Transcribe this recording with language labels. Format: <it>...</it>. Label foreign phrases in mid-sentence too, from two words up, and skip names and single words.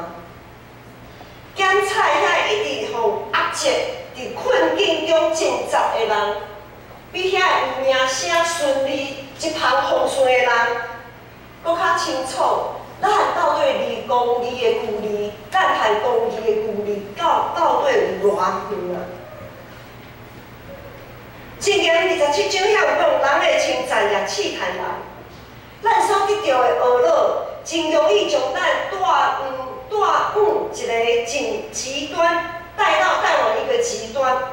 <nan>检采遐一直互压制、伫困境中挣扎的人，比遐有名声顺利、一帆风顺的人，搁较清楚咱到底离公义的距离，咱和公义的距离到底有偌远啊？箴言27章遐有讲，人的称赞也试探人，咱所得到的学乐，真容易将咱带往一个极端，带往一个极端，</nan>